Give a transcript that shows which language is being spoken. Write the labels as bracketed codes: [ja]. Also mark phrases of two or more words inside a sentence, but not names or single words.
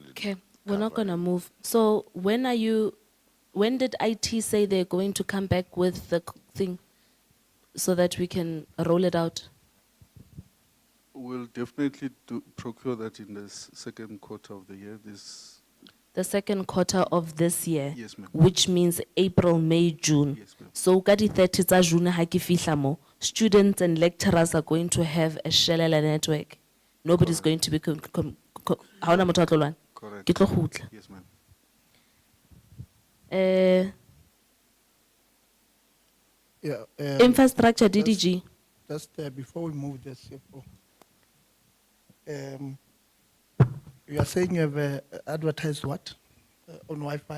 [en] Okay, we're not gonna move. So when did IT say they're going to come back with the thing so that we can roll it out? We'll definitely procure that in the second quarter of the year. The second quarter of this year? Yes, ma'am. Which means April, May, June. Yes, ma'am. [st] So ka di 30 tsa June ha ke fihla mo, [en] students and lecturers are going to have a shellela network. Nobody's going to be [st] ha hona motho a tlo lwana? [en] Correct. [st] Ke tlo kgutla. [en] Yes, ma'am. Infrastructure, DDG. Just before we move this, CFO, you are saying you have advertised what on Wi-Fi?